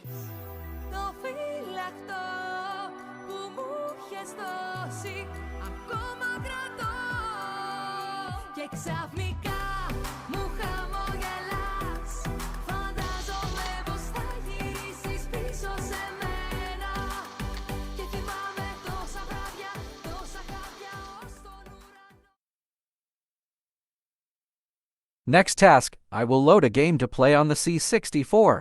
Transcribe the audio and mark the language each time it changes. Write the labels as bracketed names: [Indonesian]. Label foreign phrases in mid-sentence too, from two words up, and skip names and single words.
[Greek] Το φύλακτο που μου είχες δώσει, ακόμα κρατώ. Και Ξαφνικά μου χαμογελάς. Φαντάζομαι πως θα γυρίσεις πίσω σε μένα. Και θυμάμαι τόσα βράδια, τόσα χάδια ως τον ουρανό. [English] Next task, I will load a game to play on the C64.